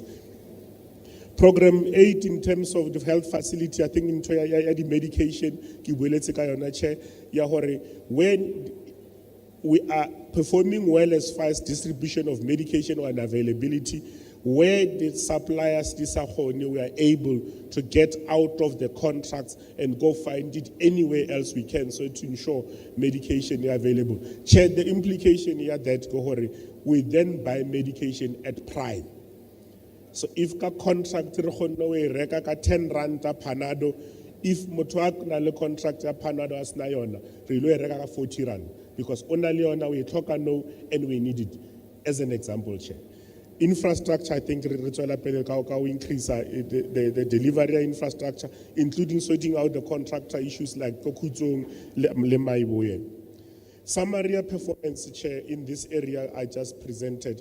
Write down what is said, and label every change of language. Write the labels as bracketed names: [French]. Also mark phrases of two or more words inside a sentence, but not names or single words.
[English] Program 8 in terms of the health facility, I think in the medication, when we are performing well as far as distribution of medication and availability, where the suppliers, we are able to get out of the contracts and go find it anywhere else we can, so to ensure medication is available. Chair, the implication here that we then buy medication at prime. So if [Tswana] ka contract re kgonne o e reka ka 10 rand a Panado, if motho a na le contract ya Panado a sena yona, re lo e reka ka 40 rand because o na le yona we tlhoka no [English] and we need it. As an example, Chair. Infrastructure, I think, increase the delivery infrastructure, including sorting out the contractor issues like Kokutsong, Lemaiboye. Summary performance, Chair, in this area I just presented.